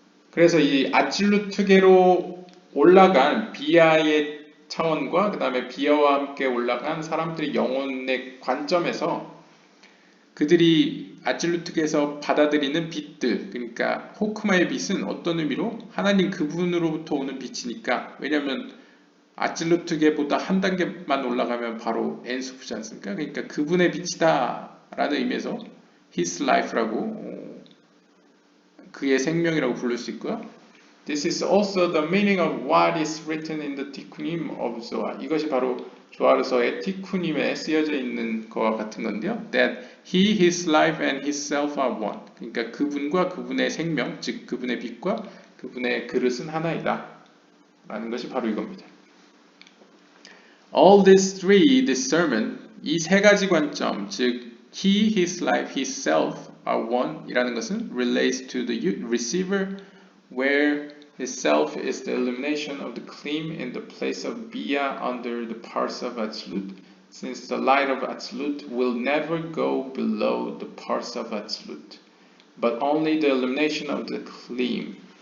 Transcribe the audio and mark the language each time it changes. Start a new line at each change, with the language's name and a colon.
Korean: 그래서 이 아칠루트계로 올라간 비아의 차원과 그 다음에 비아와 함께 올라간 사람들의 영혼의 관점에서 그들이 아칠루트계에서 받아들이는 빛들, 그러니까 호크마의 빛은 어떤 의미로 하나님 그분으로부터 오는 빛이니까, 왜냐하면 아칠루트계보다 한 단계만 올라가면 바로 엔소프지 않습니까? 그러니까 그분의 빛이다 라는 의미에서
English: his life
Korean: 라고, 그의 생명이라고 부를 수 있고요.
English: This is also the meaning of what is written in the Tikkunim of Zohar.
Korean: 이것이 바로 조아르서의 티쿠님에 쓰여져 있는 것과 같은 건데요.
English: That he, his life and his self are one.
Korean: 그러니까 그분과 그분의 생명, 즉 그분의 빛과 그분의 그릇은 하나이다 라는 것이 바로 이겁니다.
English: All these three, this sermon,
Korean: 이 세 가지 관점, 즉
English: he, his life, his self are one
Korean: 이라는 것은
English: relates to the receiver where his self is the illumination of the klim in the place of Bia under the parts of Atzilut, since the light of Atzilut will never go below the parts of Atzilut, but only the illumination of the klim.